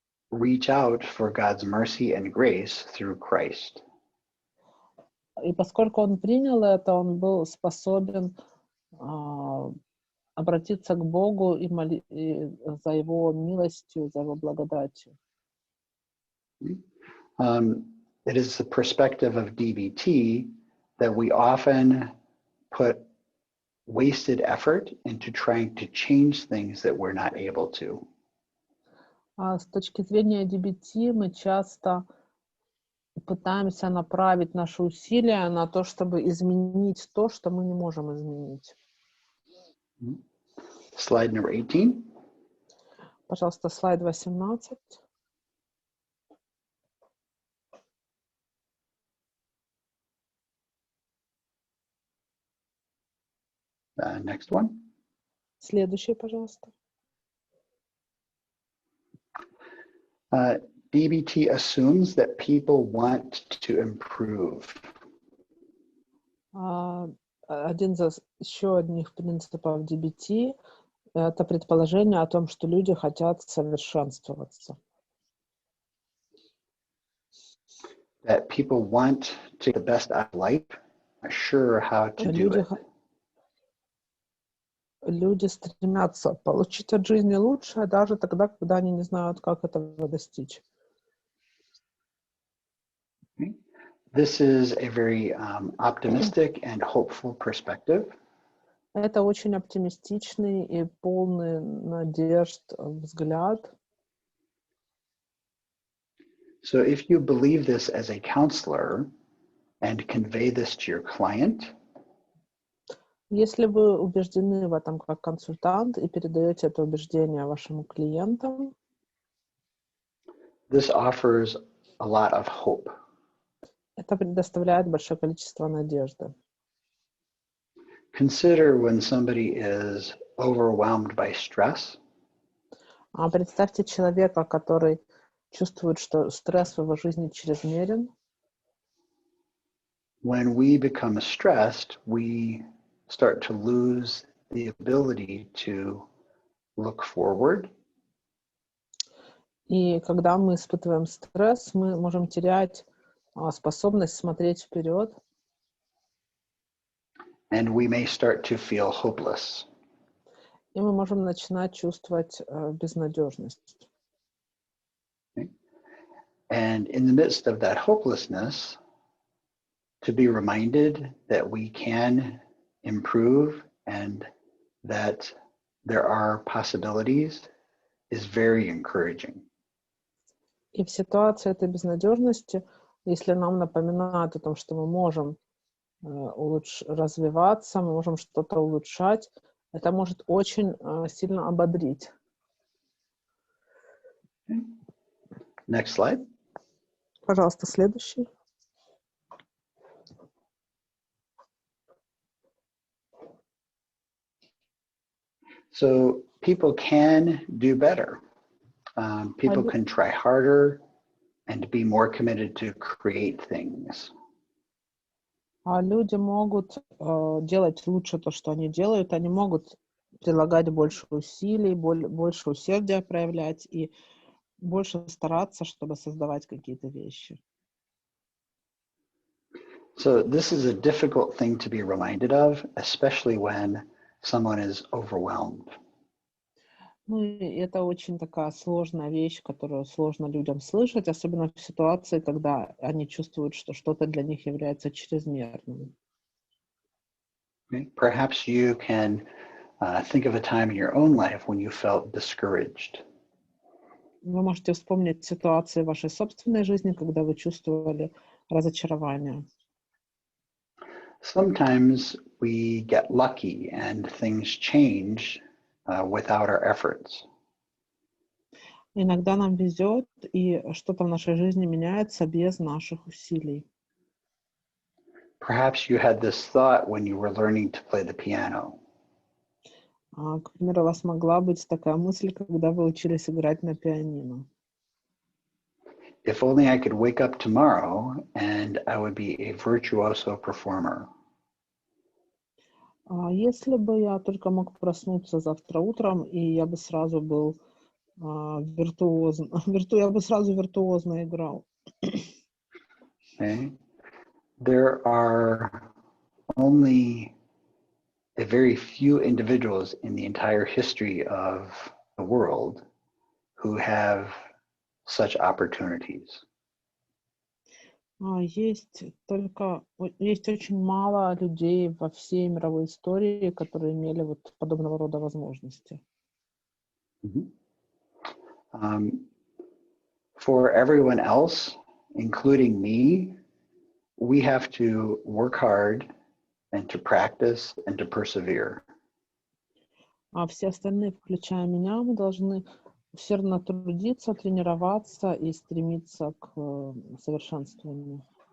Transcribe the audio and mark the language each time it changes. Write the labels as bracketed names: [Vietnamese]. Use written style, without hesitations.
[English] reach out for God's mercy and grace through Christ. [Russian] И поскольку он принял это, он был способен обратиться к Богу и за его милостью, за его благодатью. [English] It is the perspective of DBT that we often put wasted effort into trying to change things that we're not able to. [Russian] С точки зрения DBT мы часто пытаемся направить наши усилия на то, чтобы изменить то, что мы не можем изменить. [English] Slide number 18. [Russian] Пожалуйста, слайд 18. [English] Next one. [Russian] Следующий, пожалуйста. [English] DBT assumes that people want to improve. [Russian] Еще одних принципов DBT — это предположение о том, что люди хотят совершенствоваться. [English] That people want to take the best out of life, are sure how to do it. [Russian] Люди стремятся получить от жизни лучшее, даже тогда, когда они не знают, как этого достичь. [English] This is a very optimistic and hopeful perspective. [Russian] Это очень оптимистичный и полный надежд взгляд. [English] So if you believe this as a counselor and convey this to your client, [Russian] если вы убеждены в этом как консультант и передаете это убеждение вашим клиентам, [English] this offers a lot of hope. [Russian] Это предоставляет большое количество надежды. [English] Consider when somebody is overwhelmed by stress. [Russian] Представьте человека, который чувствует, что стресс в его жизни чрезмерен. [English] When we become stressed, we start to lose the ability to look forward. [Russian] И когда мы испытываем стресс, мы можем терять способность смотреть вперед. [English] And we may start to feel hopeless. [Russian] И мы можем начинать чувствовать безнадежность. [English] Okay. And in the midst of that hopelessness, to be reminded that we can improve and that there are possibilities is very encouraging. [Russian] И в ситуации этой безнадежности, если нам напоминают о том, что мы можем развиваться, мы можем что-то улучшать, это может очень сильно ободрить. [English] Next slide. [Russian] Пожалуйста, следующий. [English] So people can do better. People can try harder and be more committed to create things. [Russian] Люди могут делать лучше то, что они делают. Они могут прилагать больше усилий, больше усердия проявлять и больше стараться, чтобы создавать какие-то вещи. [English] So this is a difficult thing to be reminded of, especially when someone is overwhelmed. [Russian] Ну, и это очень такая сложная вещь, которую сложно людям слышать, особенно в ситуации, когда они чувствуют, что что-то для них является чрезмерным. [English] Okay. Perhaps you can think of a time in your own life when you felt discouraged. [Russian] Вы можете вспомнить ситуации в вашей собственной жизни, когда вы чувствовали разочарование. [English] Sometimes we get lucky and things change without our efforts. [Russian] Иногда нам везет, и что-то в нашей жизни меняется без наших усилий. [English] Perhaps you had this thought when you were learning to play the piano. [Russian] К примеру, у вас могла быть такая мысль, когда вы учились играть на пианино. [English] If only I could wake up tomorrow and I would be a virtuoso performer. [Russian] Если бы я только мог проснуться завтра утром, и я бы сразу был виртуозно. Я бы сразу виртуозно играл. [English] Okay. There are only a very few individuals in the entire history of the world who have such opportunities. [Russian] Есть очень мало людей во всей мировой истории, которые имели вот подобного рода возможности. [English] For everyone else, including me, we have to work hard and to practice and to persevere. [Russian] А все остальные, включая меня, мы должны усердно трудиться, тренироваться и стремиться к совершенствованию.